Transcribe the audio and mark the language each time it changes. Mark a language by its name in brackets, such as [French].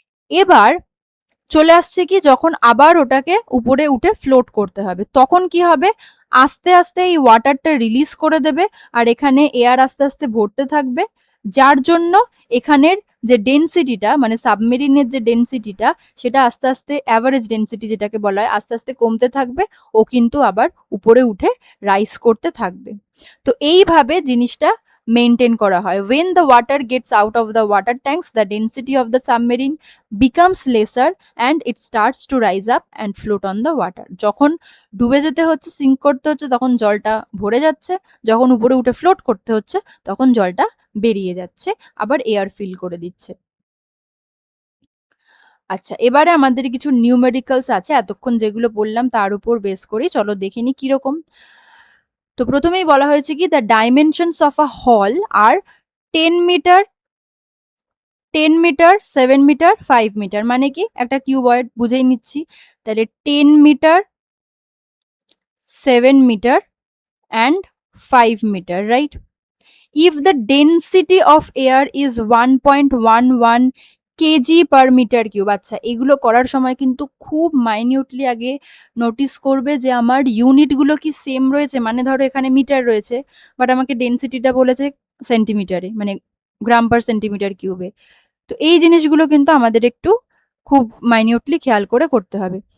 [Bangla] এবার চলে আসছে কি যখন আবার ওটাকে উপরে উঠে ফ্লোট করতে হবে, তখন কি হবে, আস্তে আস্তে এই ওয়াটারটা রিলিজ করে দেবে, আর এখানে এয়ার আস্তে আস্তে ভরতে থাকবে, যার জন্য এখানের যে ডেন্সিটিটা, মানে সাবমেরিনের যে ডেন্সিটিটা, সেটা আস্তে আস্তে অ্যাভারেজ ডেন্সিটি যেটাকে বলা হয় আস্তে আস্তে কমতে থাকবে, ও কিন্তু আবার উপরে উঠে রাইজ করতে থাকবে। তো এইভাবে জিনিসটা মেনটেন করা হয়। [English] when the water gets out of the water tanks, the density of the submarine becomes lesser and it starts to rise up and float on the water. [Bangla] যখন ডুবে যেতে হচ্ছে, সিঙ্ক করতে হচ্ছে, তখন জলটা ভরে যাচ্ছে, যখন উপরে উঠে ফ্লোট করতে হচ্ছে তখন জলটা বেরিয়ে যাচ্ছে, আবার এয়ার ফিল করে দিচ্ছে। আচ্ছা, এবারে আমাদের কিছু নিউমেরিক্যালস আছে এতক্ষণ যেগুলো বললাম তার উপর বেস করি, চলো দেখে নি কিরকম। তো প্রথমেই বলা হয়েছে কি [English] the dimensions of a hall are 10 metre, 10 metre, 7 metre, 5 metre, [Bangla] মানে কি একটা কিউবয়েড বুঝেই নিচ্ছি। তাহলে 10 metre, 7 metre [English] and 5 meter, right? If the density of air is 1.11 KG per metre cube. [Bangla] আচ্ছা, এগুলো করার সময় কিন্তু খুব মাইনিউটলি আগে নোটিস করবে যে আমার ইউনিটগুলো কি সেম রয়েছে, মানে ধরো এখানে মিটার রয়েছে বাট আমাকে ডেন্সিটিটা বলেছে সেন্টিমিটারে, মানে গ্রাম পার সেন্টিমিটার কিউবে। তো এই জিনিসগুলো কিন্তু আমাদের একটু খুব মাইনিউটলি খেয়াল করে করতে হবে।